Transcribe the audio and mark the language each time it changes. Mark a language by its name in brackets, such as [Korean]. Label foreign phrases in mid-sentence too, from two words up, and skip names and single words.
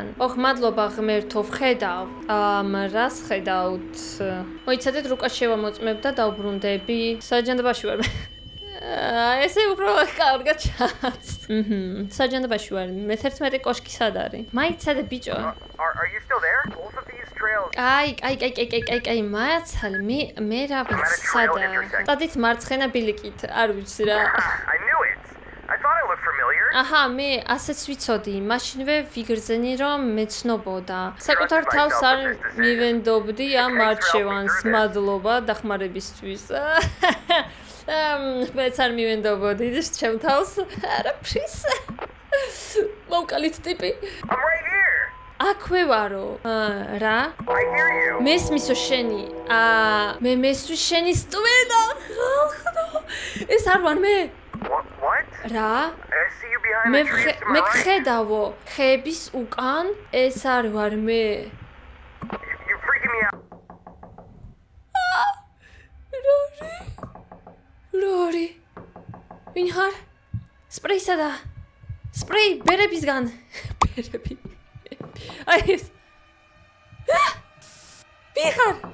[Georgian] მადლობა ღმერთო, ვხედავ. რას ხედავთ? მოიცადეთ რუკას შევამოწმებ და დავბრუნდები. საჯანდაბაში ვარ. ესე უფრო კარგად ჩანს. საჯანდაბაში ვარ. მე-11 კოშკი სად არის? მაიცადე ბიჭო. [English] Are you still there? Both of these trails. [Georgian] კაი, მაცალ, მე რა ვიცი, სადა. დადით მარცხენა ბილიკით, არ ვიცი რა. [English] I knew it. I thought it looked familiar. [Georgian] აჰა, მე ასეც ვიცოდი, მაშინვე ვიგრძენი რომ მეცნობოდა. საკუთარ თავს არ მივენდობდი ამ არჩევანს, მადლობა დახმარებისთვის. მეც არ მივენდობოდი ჩემ თავს. არაფრის. მოვკალით ტიპი. [English] I'm right here. [Georgian] აქვე ვარო. რა? [English] I hear you. [Georgian] მესმისო შენი. მე მესვი შენი სტვენა. ეს არ ვარ მე. [English] What? [Georgian] რა? [English] I see you behind the trees to my [Georgian] მე [English] right. [Georgian] ხედავო ხეების უკან ეს არ ვარ მე. [English] You're freaking me out. [Georgian] რორი ვინ ხარ? სპრეი სადა? სპრეი ბერებისგან. ბერები. აი ეს. ვინ ხარ?